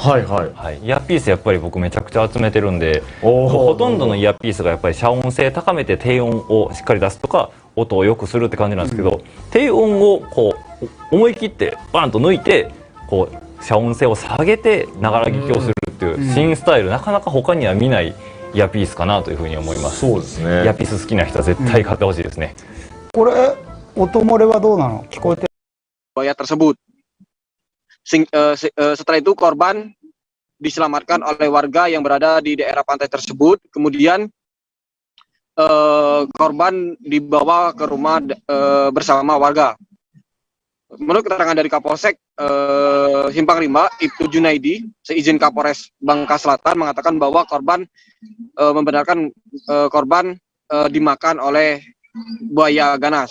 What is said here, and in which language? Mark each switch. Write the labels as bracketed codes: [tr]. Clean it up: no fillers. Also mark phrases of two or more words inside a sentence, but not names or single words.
[ja] イヤーピースやっぱり僕めちゃくちゃ集めてるんで、ほとんどのイヤーピースがやっぱり遮音性高めて低音をしっかり出すとか、音を良くするって感じなんですけど、低音をこう思い切ってバンと抜いて、こう遮音性を下げてながら聞きをするっていう新スタイル、なかなか他には見ないイヤーピースかなというふうに思います。そうですね。イヤーピース好きな人は絶対買ってほしいですね。これ音漏れはどうなの？聞こえてる [id] buaya tersebut. Setelah itu korban diselamatkan oleh warga yang berada di daerah pantai tersebut. Kemudian korban dibawa ke rumah bersama warga. Menurut keterangan dari Kapolsek Simpang Rimba, Ibtu Junaidi, seizin Kapolres Bangka Selatan mengatakan bahwa korban membenarkan korban dimakan oleh buaya ganas.